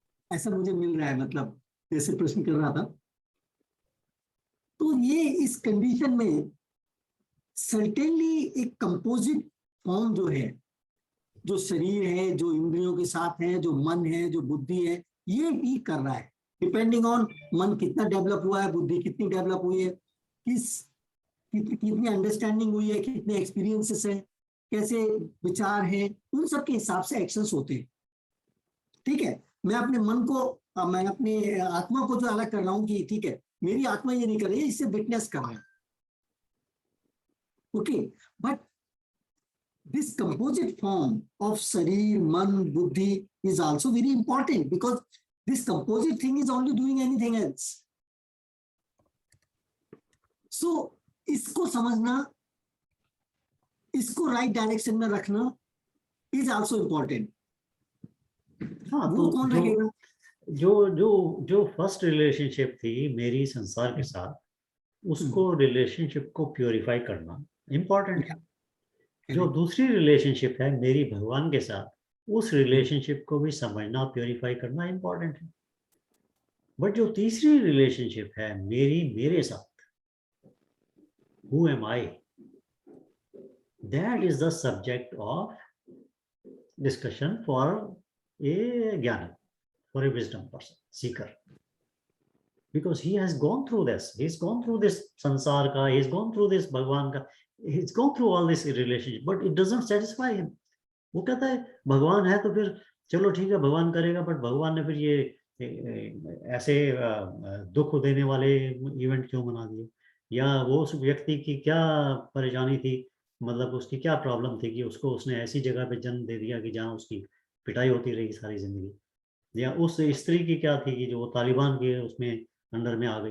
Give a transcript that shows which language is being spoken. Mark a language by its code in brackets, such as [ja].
[hi] ऐसा मुझे मिल रहा है, मतलब जैसे प्रश्न कर रहा था। तो ये इस कंडीशन में सर्टेनली एक कंपोजिट फॉर्म जो है, जो शरीर है, जो इंद्रियों के साथ है, जो मन है, जो बुद्धि है, ये भी कर रहा है, डिपेंडिंग ऑन मन कितना डेवलप हुआ है, बुद्धि कितनी डेवलप हुई है, कितनी अंडरस्टैंडिंग हुई है, कितने एक्सपीरियंसेस है, कैसे विचार है, उन सब के हिसाब से एक्शंस होते हैं। ठीक है, मैं अपने मन को, मैं अपनी आत्मा को जो अलग कर रहा हूँ कि ठीक है, मेरी आत्मा ये नहीं कर रही है, इससे विटनेस कर रहा है। [en] Okay, but this composite form of sharir, man, buddhi is also very important, because this composite thing is only doing anything else. So [hi] इसको समझना, इसको [en] right direction [hi] में रखना [en] is also important. [hi] हाँ। वो तो कौन जो रखेगा? जो जो जो फर्स्ट रिलेशनशिप थी मेरी संसार के साथ, उसको रिलेशनशिप को प्योरीफाई करना इम्पोर्टेंट है। जो दूसरी रिलेशनशिप है मेरी भगवान के साथ, उस रिलेशनशिप को भी समझना, प्योरीफाई करना इम्पोर्टेंट है। [en] but [hi] जो तीसरी रिलेशनशिप है मेरे साथ, [en] who am I, that is the subject of discussion for a jnana, for a wisdom person, seeker, because he has gone through this, he's gone through this [hi] sansar ka, [en] he's gone through this [hi] bhagwan ka, [en] he's gone through all this relationship, but it doesn't satisfy him. [hi] वो कहता है भगवान है तो फिर चलो ठीक है, भगवान करेगा, बट भगवान ने फिर ये ऐसे दुख देने वाले इवेंट क्यों बना दिए, या वो उस व्यक्ति की क्या परेशानी थी, मतलब उसकी क्या प्रॉब्लम थी कि उसको उसने ऐसी जगह पे जन्म दे दिया कि जहाँ उसकी पिटाई होती रही सारी जिंदगी, या उस स्त्री की क्या थी कि जो तालिबान के उसमें अंडर में आ गई।